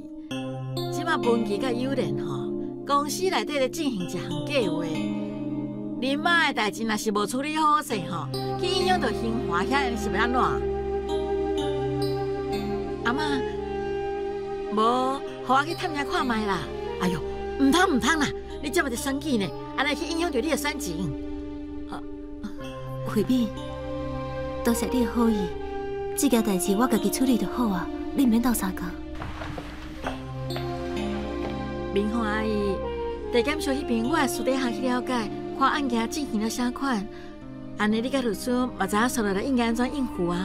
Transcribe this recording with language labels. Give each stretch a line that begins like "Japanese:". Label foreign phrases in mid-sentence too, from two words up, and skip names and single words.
Min Nan Chinese: 即马文琪甲友莲吼，公司内底咧进行一项计划。恁妈的代志若是无处理好势吼，去影响到兴华遐是要安怎？阿嬷，无，互我去探查看卖啦。哎呦，唔通啦，你这么在选举呢，安尼去影响到你的选情。慧敏，多谢你的好意，这件代志我家己处理就好啊，你唔免斗相共。明凤阿姨，地检署迄边我会私底下去了解，看案件进行了啥款，安尼你甲律师嘛知影接落来应该安怎应付啊？